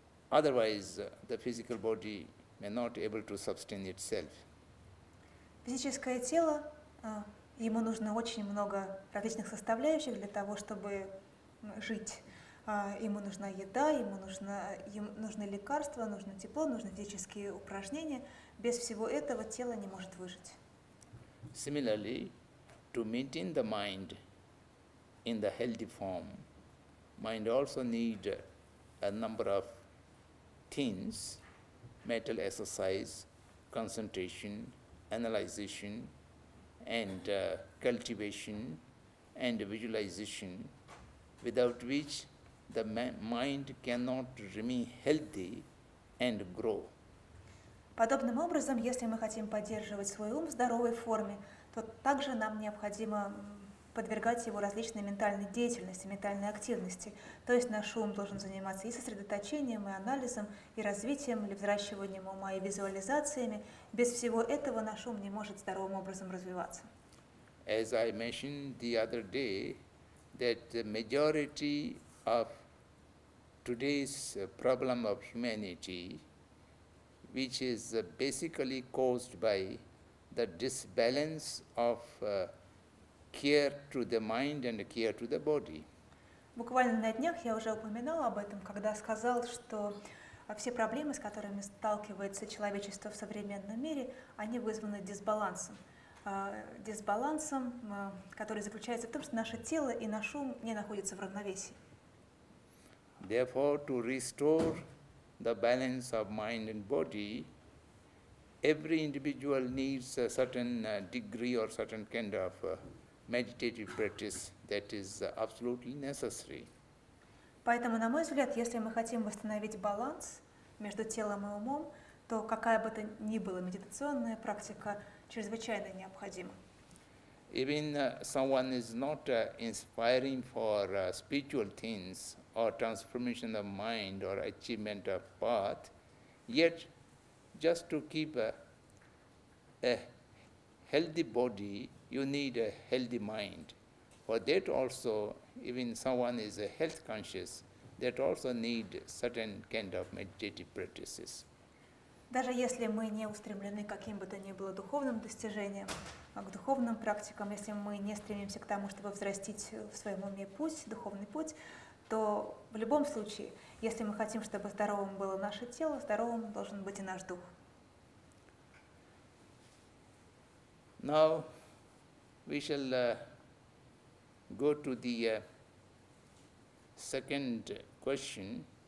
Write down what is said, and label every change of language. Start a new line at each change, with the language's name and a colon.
English: Otherwise, the physical body may not able to sustain itself.
Russian: Физическое тело, ему нужно очень много различных составляющих для того, чтобы жить. Ему нужна еда, ему нужны лекарства, нужно тепло, нужны физические упражнения. Без всего этого тело не может выжить.
English: Similarly, to maintain the mind in the healthy form, mind also needs a number of things: mental exercise, concentration, analyzation, and cultivation and visualization, without which the mind cannot remain healthy and grow.
Russian: Подобным образом, если мы хотим поддерживать свой ум в здоровой форме, то также нам необходимо подвергать его различной ментальной деятельности, ментальной активности. То есть наш ум должен заниматься и сосредоточением, и анализом, и развитием, или взращиванием ума, и визуализациями. Без всего этого наш ум не может здоровым образом развиваться.
English: As I mentioned the other day, that the majority of today's problem of humanity, which is basically caused by the disbalance of care to the mind and care to the body.
Russian: Буквально на днях я уже упоминала об этом, когда сказал, что все проблемы, с которыми сталкивается человечество в современном мире, они вызваны дисбалансом. Дисбалансом, который заключается в том, что наше тело и наш ум не находятся в равновесии.
English: Therefore, to restore the balance of mind and body, every individual needs a certain degree or certain kind of meditative practice that is absolutely necessary.
Russian: Поэтому, на мой взгляд, если мы хотим восстановить баланс между телом и умом, то какая бы то ни была медитационная практика чрезвычайно необходима.
English: Even someone is not inspiring for spiritual things or transformation of mind or achievement of path, yet just to keep a healthy body, you need a healthy mind. For that also, even someone is health conscious, that also need certain kind of meditative practices.
Russian: Даже если мы не устремлены к каким бы то ни было духовным достижениям, к духовным практикам, если мы не стремимся к тому, чтобы взрастить в своем уме путь, духовный путь, то в любом случае, если мы хотим, чтобы здоровым было наше тело, здоровым должен быть и наш дух.
English: Now we shall go to the second question.